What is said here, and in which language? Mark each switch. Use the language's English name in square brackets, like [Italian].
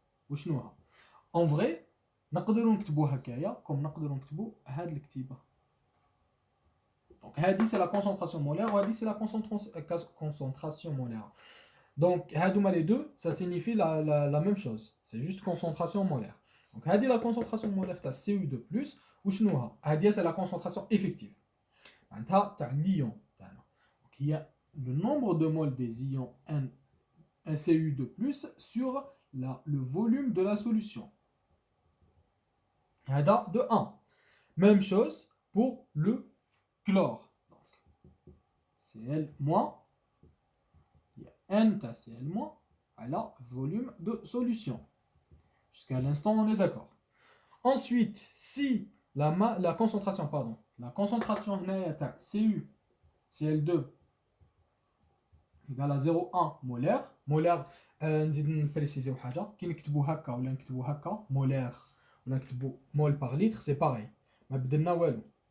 [Arabic] وشنوها؟ [French] En vrai [Arabic] نقدروا نكتبوا هكايا كوم نقدروا نكتبوا هاد الكتيبه. [French] Donc هذه c'est la concentration molaire وهذه c'est la concentration molaire. Donc les deux ça signifie la même chose, c'est juste concentration molaire. Donc هذه la concentration molaire تاع Cu2+ [Arabic] وشنوها؟ هذه [French] c'est la concentration effective. [Arabic] معناتها تاع l'ion تاعنا. [French] Donc il y a le nombre de moles des ions Cu2+ sur le volume de la solution. هذا de 1. Même chose pour le chlore. Donc, Cl-, il y a N ta Cl- à la volume de solution. Jusqu'à l'instant, on est d'accord. Ensuite, si la concentration, la concentration ta Cu, Cl2 égale à 0,1 molaire, [Arabic] نزيد نبريسيزيو حاجه كي نكتبوا هكا ولا نكتبوا هكا مولير ولا نكتبوا مول بار لتر سي باغي ما بدلنا والو.